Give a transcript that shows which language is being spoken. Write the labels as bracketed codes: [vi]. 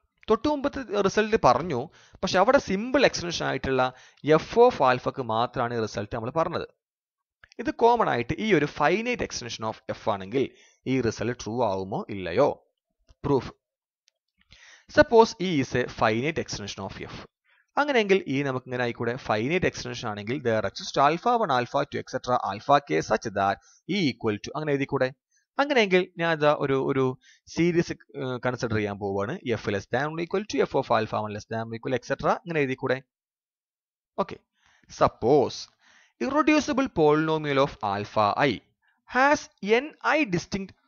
[ml] തൊട്ടു മുമ്പത്തെ റിസൾട്ട് പറഞ്ഞു, പക്ഷെ അവിടെ സിമ്പിൾ എക്സ്റ്റൻഷൻ ആയിട്ടുള്ള എഫ് ഓഫ് ആൽഫക്ക് മാത്രമാണ് ഈ റിസൾട്ട് നമ്മൾ പറഞ്ഞത്. ഇത് കോമൺ ആയിട്ട് ഈ ഒരു ഫൈനൈറ്റ് എക്സ്റ്റൻഷൻ ഓഫ് എഫ് ആണെങ്കിൽ ഈ റിസൾട്ട് ട്രൂ ആവുമോ ഇല്ലയോ? Proof. [en] Suppose E is a finite extension of F. [ml] അങ്ങനെയെങ്കിൽ ഈ നമുക്ക് ഇങ്ങനെ ആയിക്കൂടെ? ഫൈനൈറ്റ് എക്സ്റ്റൻഷൻ ആണെങ്കിൽ [en] there exists alpha 1, alpha 2, etc. alpha k such that E equal to [ml] അങ്ങനെ എഴുതിക്കൂടെ? അങ്ങനെയെങ്കിൽ ഞാൻ ഇതാ ഒരു സീരീസ് കൺസിഡർ ചെയ്യാൻ പോവുകയാണ്. [en] F less than equal to F of alpha 1 less than equal etcetera [ml] അങ്ങനെ എഴുതിക്കൂടെ? Okay. [en] Suppose irreducible polynomial of alpha I has N I distinct.